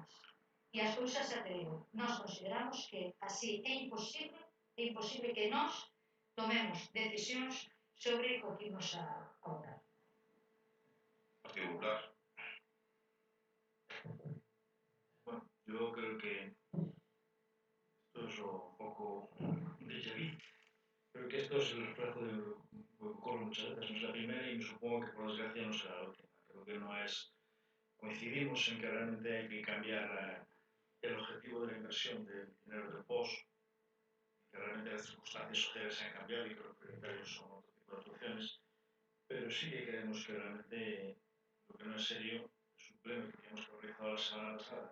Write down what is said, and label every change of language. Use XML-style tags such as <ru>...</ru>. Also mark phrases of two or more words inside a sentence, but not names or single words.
<gl>E as cousas xa te digo, nós consideramos que así é imposible que nós tomemos decisións sobre o que imos a votar.</gl> <es>Partido Popular. Bueno, yo creo que esto es un poco</es> <fr>déjà vu.</fr> <es>Creo que esto es el reflejo de lo que ocurre muchas veces. No es la primera y me supongo que por desgracia no será la última. Creo que no es... Coincidimos en que realmente hay que cambiar el objetivo de la inversión del dinero del POS, que realmente las circunstancias sociales han cambiado y creo que prioritarios son otro tipo de actuaciones, pero sí que creemos que realmente lo que no es serio es un pleno que teníamos que haber realizado la semana pasada.</es>